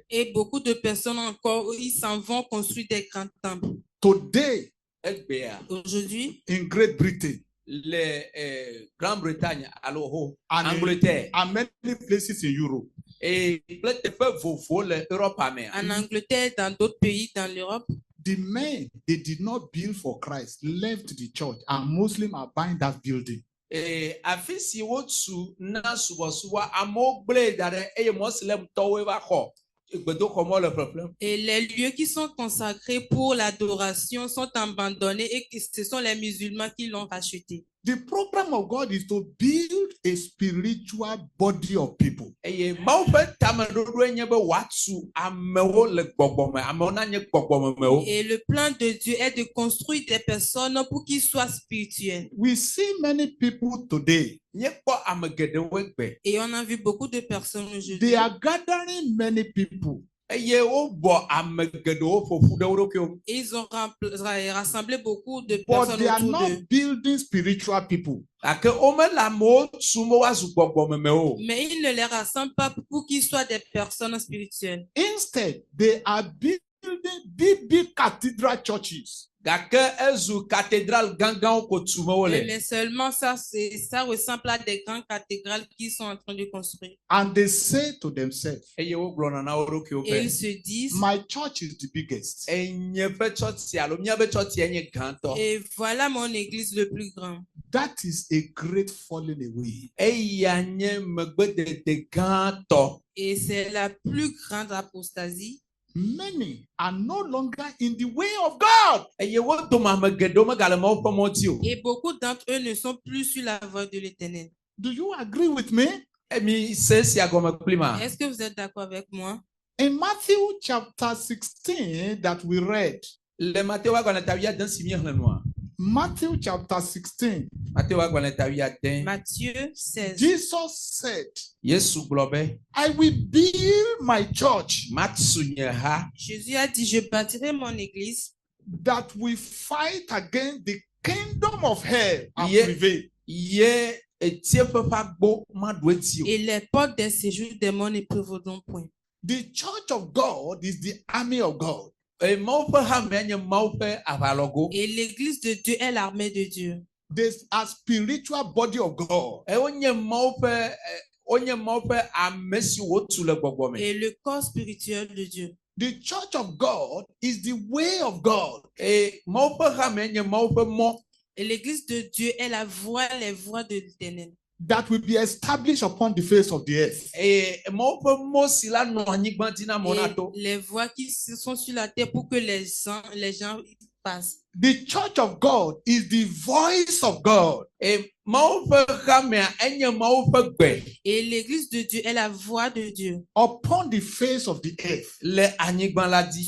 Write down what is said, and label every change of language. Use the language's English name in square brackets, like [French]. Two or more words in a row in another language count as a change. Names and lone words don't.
[French] Et beaucoup de personnes encore, ils s'en vont construire des grands temples. [English] Today, [Ewe] Egbea [French] Aujourd'hui, [English] in Great Britain [Ewe] le Grande-Bretagne alo ho [English] and, [French] Angleterre [English] and many places in Europe, [Ewe] kple teƒe vovowo le Europe mea. [French] en Angleterre, dans d'autres pays, dans l'Europe, [English] the men they did not build for Christ left the church, and Muslims are buying that building. [Ewe] Afi si wotu na subɔsubɔ amewo gblẽ da ɖe eye Moslemtɔwoe va xɔ gbedoxɔ mɔ le ƒeƒlem. [French] et les lieux qui sont consacrés pour l'adoration sont abandonnés et que ce sont les musulmans qui l'ont racheté. [English] The program of God is to build a spiritual body of people. [Ewe] Eye Mawu ƒe tameɖoɖoe nye be wòatu amewo le gbɔgbɔme, amewo nanye gbɔgbɔmemewo. [French] Et le plan de Dieu est de construire des personnes pour qu'ils soient spirituels. [English] We see many people today, [Ewe] Míekpɔ ame geɖewo gbe. [French] Et on a vu beaucoup de personnes aujourd'hui. [English] they are gathering many people, [Ewe] Eye wobɔ ame geɖewo ƒoƒu ɖe wo ɖokuiwo. [French] Et ils ont rassemblé beaucoup de [English] but [French] personnes [English] they are [French] autour [English] not [French] d'eux. [English] building spiritual people. [Ewe] Gake womele amewo tum be woazu gbɔgbɔmemewo. [French] Mais ils ne les rassemblent pas pour qu'ils soient des personnes spirituelles. [English] Instead, they are building big cathedral churches. [Ewe] Gake ezu cathédrale gãgãwo ko tume wole. [French] Mais seulement ça ressemble à des grandes cathédrales qu'ils sont en train de construire. [English] And they say to themselves, [Ewe] Eye wogblɔna na wo ɖokuiwo [French] Et ils [Ewe] be [French] se disent, [English] my church is the biggest. [Ewe] enye ƒe tsɔtsi alo míabe tsɔtsi nye gãtɔ. [French] et voilà mon église le plus grand. [English] That is a great falling away. [Ewe] Eya nye megbedede gãtɔ. [French] Et c'est la plus grande apostasie. [English] Many are no longer in the way of God. [Ewe] Eye wo dome ame geɖewo megale Mawu ƒe mɔ dzi o. [French] Et beaucoup d'entre eux ne sont plus sur la voie de l'Éternel. [English] Do you agree with me? [Ewe] Mi se sia gɔme kpli ma. [French] Est-ce que vous êtes d'accord avec moi? [English] In Matthew chapter 16 that we read, [Ewe] Le Matthieu agbalẽ ta wuiade si míexlẽ nua. [English] Matthew chapter 16, [Ewe] Matthieu agbalẽ ta wuiade. [French] Matthieu 16. [English] Jesus said, [Ewe] Yesu gblɔ be [English] I will build my church [Ewe] matsu nye ha. [French] Jésus a dit, je bâtirai mon église [English] that will fight against the kingdom of hell and Yeah. prevail. [Ewe] Ye etieƒe ƒe agbo maɖu eti o. [French] et les portes des séjours des morts ne prévaudront point. [English] The church of God is the army of God. [Ewe] Mawu ƒe hamea nye Mawu ƒe aʋalɔgo. [French] Et l'église de Dieu est l'armée de Dieu. [English] There's a spiritual body of God. [Ewe] Wonye Mawu ƒe ame si wotu le gbɔgbɔme. [French] Et le corps spirituel de Dieu. [English] The church of God is the way of God. [Ewe] Mawu ƒe hamea nye Mawu ƒe mɔ. [French] Et l'église de Dieu est les voies de l'Éternel. [English] That will be established upon the face of the earth. [Ewe] Mawu ƒe mɔ si la nɔ anyigba dzi na amewo nato. [French] Et les voies qui sont sur la terre pour que les gens passent. [English] The church of God is the voice of God. [Ewe] Mawu ƒe hamea enye Mawu ƒe gbe [French] Et l'église de Dieu est la voix de Dieu [English] Upon the face of the earth. [Ewe] le anyigba la dzi.